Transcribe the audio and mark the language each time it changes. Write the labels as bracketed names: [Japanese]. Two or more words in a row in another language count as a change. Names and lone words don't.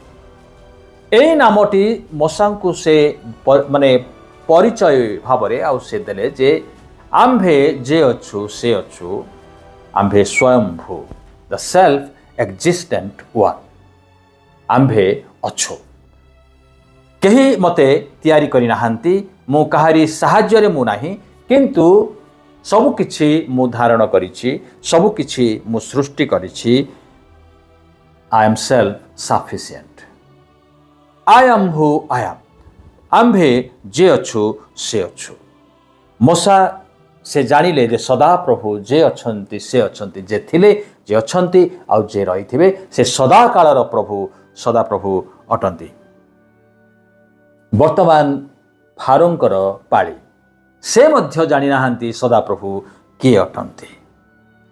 [Odia] এই ନାମଟି ମୋଶାଙ୍କୁ ସେ ପରିଚୟ ଭାବରେ ଆଉ ସେ ଦେଲେ ଯେ ଆମ୍ଭେ ଯେ ଅଛୁ ସେ ଅଛୁ, ଆମ୍ଭେ ସ୍ୱୟଂଭୂ, [English] the self existent one, [Odia] ଆମ୍ଭେ ଅଛୁ। କେହି ମୋତେ ତିଆରି କରିନାହାନ୍ତି, ମୁଁ କାହାରି ସାହାଯ୍ୟରେ ମୁଁ ନାହିଁ, କିନ୍ତୁ ସବୁକିଛି ମୁଁ ଧାରଣ କରିଛି, ସବୁକିଛି ମୁଁ ସୃଷ୍ଟି କରିଛି। [English] I am self-sufficient. I am who I am. [Odia] ଆମ୍ଭେ ଯେ ଅଛୁ ସେ ଅଛୁ। ମୋଶା ସେ ଜାଣିଲେ ଯେ ସଦାପ୍ରଭୁ ଯେ ଅଛନ୍ତି ସେ ଅଛନ୍ତି, ଯେ ଥିଲେ, ଯେ ଅଛନ୍ତି ଆଉ ଯେ ରହିଥିବେ, ସେ ସଦାକାଳର ପ୍ରଭୁ ସଦାପ୍ରଭୁ ଅଟନ୍ତି। ବର୍ତ୍ତମାନ ଫାରୋଙ୍କର ପାଳି, ସେ ମଧ୍ୟ ଜାଣିନାହାନ୍ତି ସଦାପ୍ରଭୁ କିଏ ଅଟନ୍ତି।